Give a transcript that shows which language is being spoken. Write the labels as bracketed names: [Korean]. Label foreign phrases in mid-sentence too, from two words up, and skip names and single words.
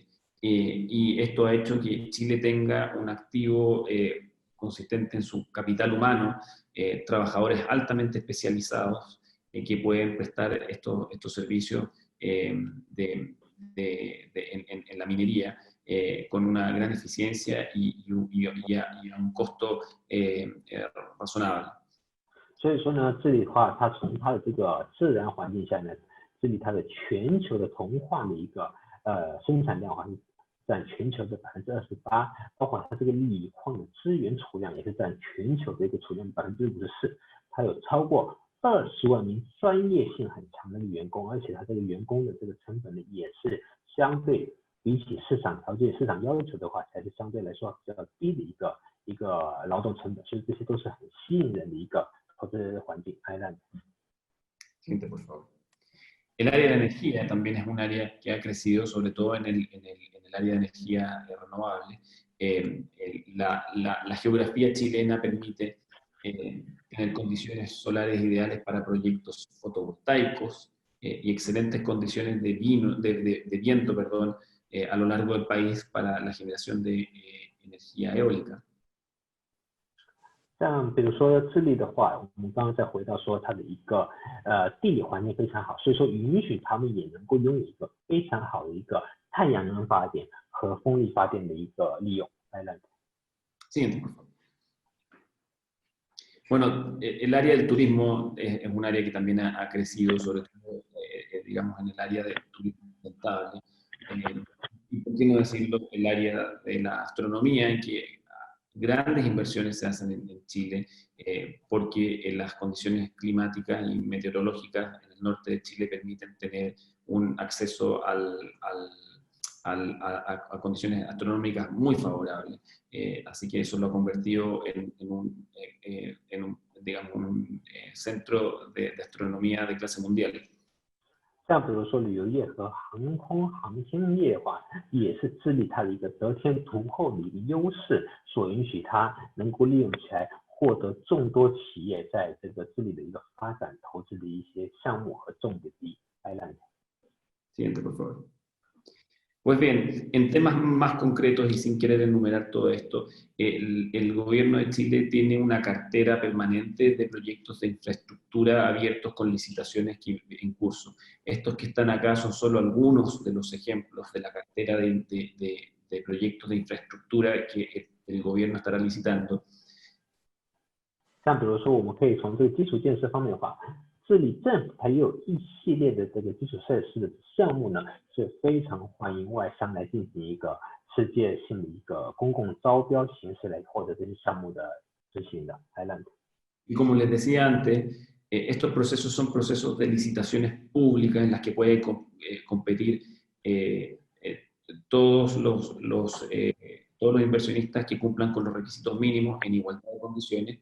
[Spanish] Y esto ha hecho que Chile tenga un activo consistente en su capital humano, trabajadores altamente especializados que pueden prestar estos servicios en la minería con una gran eficiencia y a un costo razonable. [Chinese] 所以说呢，这里的话，它从它的这个自然环境下呢，这里它的全球的铜矿的一个生产量的话是占全球的28%，包括它这个锂矿的资源储量也是占全球的一个储量54%，它有超过20万名专业性很强的员工，而且它这个员工的这个成本呢，也是相对比起市场条件、市场要求的话，才是相对来说比较低的一个劳动成本，所以这些都是很吸引人的一个投资环境。 [Spanish] Siguiente, por favor. El área de energía también es un área que ha crecido, sobre todo en el área de energía renovable. La geografía chilena permite tener condiciones solares ideales para proyectos fotovoltaicos y excelentes condiciones de viento a lo largo del país para la generación de energía eólica. [Chinese] 像比如说智利的话，我们刚刚再回到说它的一个地理环境非常好，所以说允许他们也能够拥有一个非常好的一个太阳能发电和风力发电的一个利用。 [Spanish] Siguiente, por favor. Bueno, el área del turismo es un área que también ha crecido, sobre todo, digamos, en el área del turismo sustentable. Y por qué no decirlo, el área de la astronomía, en que grandes inversiones se hacen en Chile, porque las condiciones climáticas y meteorológicas en el norte de Chile permiten tener un acceso a condiciones astronómicas muy favorables. Así que eso lo ha convertido en un digamos, un centro de astronomía de clase mundial. [Chinese] 像比如说旅游业和航空航天业的话，也是智利它的一个得天独厚的一个优势，所允许它能够利用起来，获得众多企业在这个智利的一个发展投资的一些项目和重点地。 [Spanish] Siguiente, por favor. Pues bien, en temas más concretos y sin querer enumerar todo esto, el gobierno de Chile tiene una cartera permanente de proyectos de infraestructura abiertos con licitaciones en curso. Estos que están acá son solo algunos de los ejemplos de la cartera de proyectos de infraestructura que el gobierno estará licitando. [Chinese] 像比如说，我们可以从这个基础建设方面的话，智利政府它也有一系列的这个基础设施的项目呢，是非常欢迎外商来进行一个世界性的一个公共招标形式来获得这些项目的执行的。 [Spanish] Y como les decía antes, estos procesos son procesos de licitaciones públicas en las que pueden competir todos los inversionistas que cumplan con los requisitos mínimos en igualdad de condiciones.